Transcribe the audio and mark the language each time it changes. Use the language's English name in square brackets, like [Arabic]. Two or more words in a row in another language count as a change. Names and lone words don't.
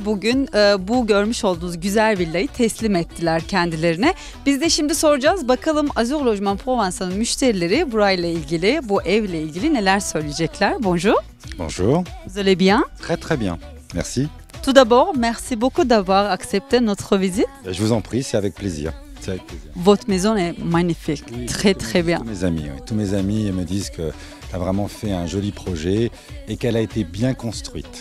[Turkish] Bugün bu görmüş olduğunuz güzel villayı teslim ettiler kendilerine. Biz de şimdi soracağız bakalım Azur Logement Provençal'ın müşterileri burayla ilgili, bu evle ilgili neler söyleyecekler. [French] Bonjour. Bonjour. Vous allez bien? Très très bien. Merci. Tout d'abord, merci beaucoup d'avoir accepté notre visite. Je vous en prie, c'est avec plaisir. C'est avec plaisir. Votre maison est magnifique, Oui, très très bien. Tous mes amis me disent que tu as vraiment fait un joli projet et qu'elle a été bien construite.